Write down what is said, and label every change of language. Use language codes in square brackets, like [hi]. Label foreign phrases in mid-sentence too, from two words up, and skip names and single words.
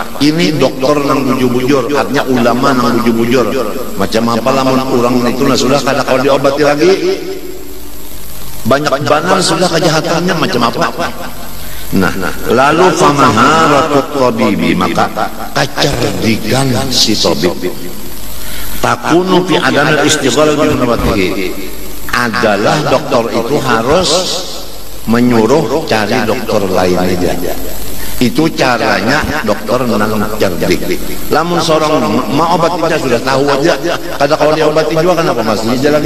[bjn] Ini dokter nang bujur-bujur, artinya ulama nang bujur-bujur. Macam apa lamun orang itu sudah kada kau diobati lagi? Banyak banan sudah kejahatannya macam apa? Nah, lalu [ar] فمهارة الطبيب, [bjn] maka kecerdikan si tabib [ar] تكون في عدم الاشتغال بهوناته, [bjn] adalah dokter itu harus menyuruh cari dokter lain aja. Itu caranya dokter nang cerdik. Lamun seorang mau obatnya sudah tahu aja, kada kalau diobati juga kenapa masih aja lagi.